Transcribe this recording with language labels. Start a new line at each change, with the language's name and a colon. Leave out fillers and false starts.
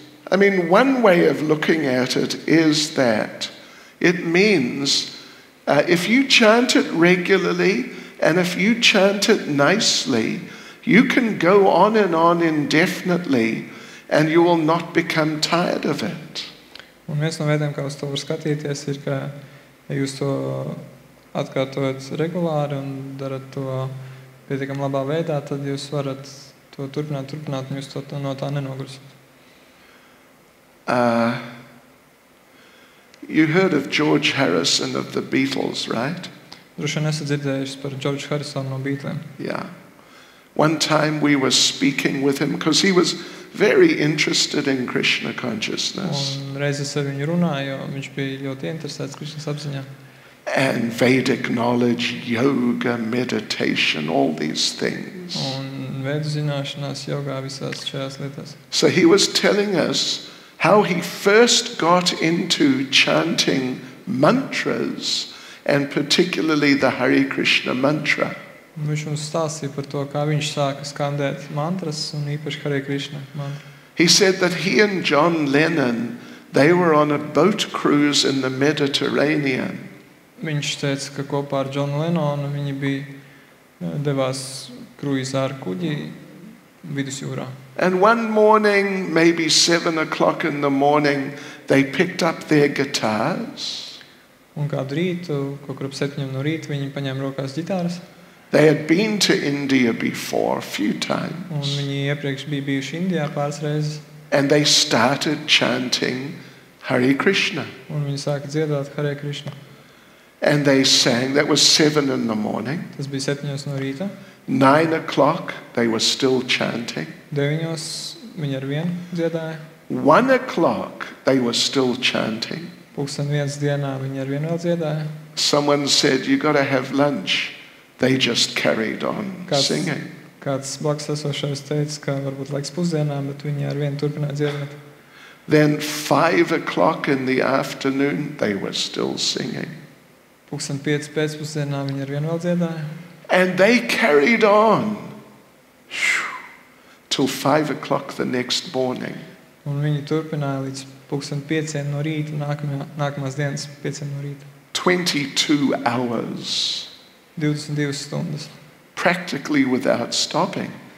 English: One way of looking at it is that it means if you chant it regularly and if you chant it nicely, you can go on indefinitely and you will not become tired of it.
Latvian: Un viens no veidiem, kā uz to var skatīties, ir, ka ja jūs to atkārtojat regulāri un darat to pietiekam labā veidā, tad jūs varat to turpināt, un jūs to no tā nenogursiet.
English: You heard of George Harrison of the Beatles, right?
Latvian: Droši vien esat dzirdējuši par George Harrisonu no Beatliem.
English: Yeah. One time we were speaking with him because he was very interested in Krishna consciousness.
Latvian: Un reiz es ar viņu runāju, jo viņš bija ļoti interesēts Krishnas apziņā.
English: And Vedic knowledge, yoga, meditation, all these things.
Latvian: Un vēdu zināšanās, jogā, visās šajās lietās.
English: So he was telling us how he first got into chanting mantras, and particularly the Hare Krishna mantra.
Latvian: Viņš mums stāstīja par to, kā viņš sāka skandēt mantras, un īpaši Hare Krishna mantra.
English: He said that he and John Lennon, they were on a boat cruise in the Mediterranean.
Latvian: Viņš teica, ka kopā ar Johnu Lennonu viņi bija devās kruīzā ar kuģi vidusjūrā.
English: And one morning, maybe 7 o'clock in the morning, they picked up their guitars.
Latvian: Un kādu rītu, kaut kur ap 7 no rīta, viņi paņēma rokās ģitāras.
English: They had been to India before a few times.
Latvian: Un viņi iepriekš bija bijuši Indijā pāris reizes.
English: And they started chanting Hare Krishna.
Latvian: Un viņi sāka dziedāt Hare Krishna.
English: And they sang, that was 7 in the morning.
Latvian: Tas bija 7 no rīta.
English: 9 o'clock, they were still chanting.
Latvian: 9 viņi ar vienu dziedāja.
English: 1 o'clock, they were still chanting.
Latvian: 1:00 dienā viņi ar vienu vēl dziedāja.
English: Someone said, you got to have lunch. They just carried on singing.
Latvian: Kāds blakus esošais teica, ka varbūt laiks pusdienām, bet viņi ar vienu turpināja dziedāt.
English: Then 5 o'clock in the afternoon, they were still singing.
Latvian: 5:00 pēcpusdienā viņi ar vienu vēl dziedāja.
English: And they carried on till 5 o'clock the next morning.
Latvian: Un viņi turpināja līdz 5:00 no rīta, nākamās dienas 5 no rīta.
English: 22 hours,
Latvian: 22 stundas.
English: practically without stopping.